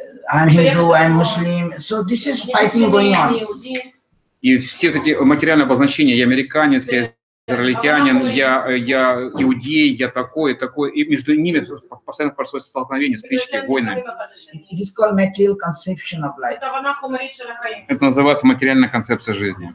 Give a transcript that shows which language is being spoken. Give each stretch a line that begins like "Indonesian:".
English: I'm Hindu, I'm Muslim. So this is fighting going on.
Russian: И все эти материальные обозначения, я американец, я израильтянин, я иудей, я такой, и между ними постоянно происходит столкновение, стычки, войны.
English: It is called material conception of life.
Russian: Это называется материальная концепция жизни.